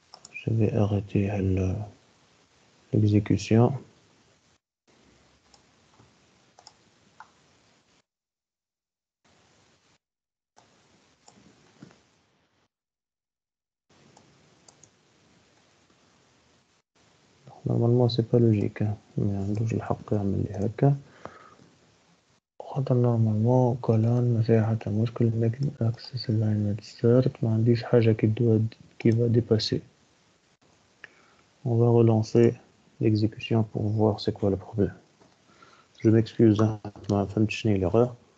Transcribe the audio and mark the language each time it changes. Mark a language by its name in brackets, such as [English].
[French] Je vais arrêter l'exécution. Normalement c'est pas logique, hein. [Arabic] Mais عندوش الحق يعمل لي هكا. خاطر [French] normalement [Arabic] colonne ما فيها حتى مشكل main axis alignment start ما عنديش حاجة [French] qui va dépasser. On va relancer l'exécution pour voir c'est quoi le problème. Je m'excuse, hein, [Arabic] ما فهمتش شنو هي [French] l'erreur.